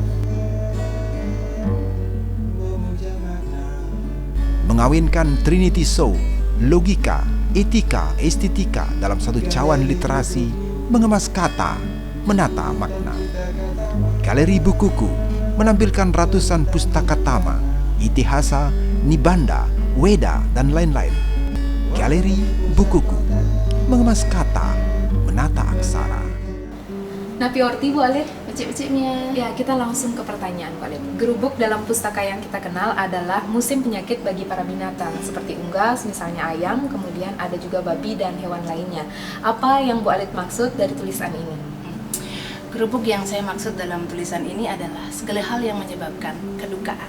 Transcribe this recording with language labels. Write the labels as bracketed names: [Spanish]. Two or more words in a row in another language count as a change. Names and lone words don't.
[Indonesian] Mengawinkan Trinity Soul, logika, etika, estetika dalam satu cawan literasi, mengemas kata, menata makna. Galeri Bukuku menampilkan ratusan pustaka tama, itihasa, nibanda, weda, dan lain-lain. Galeri Bukuku, mengemas kata, menata aksara. [Balinese] Napi Orti, Bu Alit. Becik-beciknya. [Indonesian] Ya, kita langsung ke pertanyaan, Bu Alit. Gerubuk dalam pustaka yang kita kenal adalah musim penyakit bagi para binatang, seperti unggas, misalnya ayam, kemudian ada juga babi dan hewan lainnya. Apa yang Bu Alit maksud dari tulisan ini? Gerubuk yang saya maksud dalam tulisan ini adalah segala hal yang menyebabkan kedukaan.